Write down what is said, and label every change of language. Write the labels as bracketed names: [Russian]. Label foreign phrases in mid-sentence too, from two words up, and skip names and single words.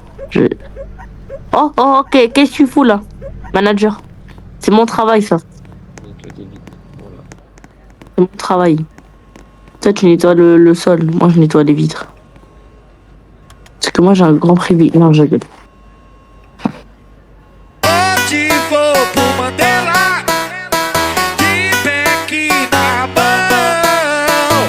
[French] Oh, ok, qu'est-ce que tu fous, là, manager? C'est mon travail, ça. Nettoie des vitres. Voilà. C'est mon travail. Toi, tu nettoies le sol. Moi, je nettoie les vitres. Parce que moi, j'ai un grand privilège. Non, je rigole. [Portuguese] Onde vou pro Mandela, de pé que tá bom.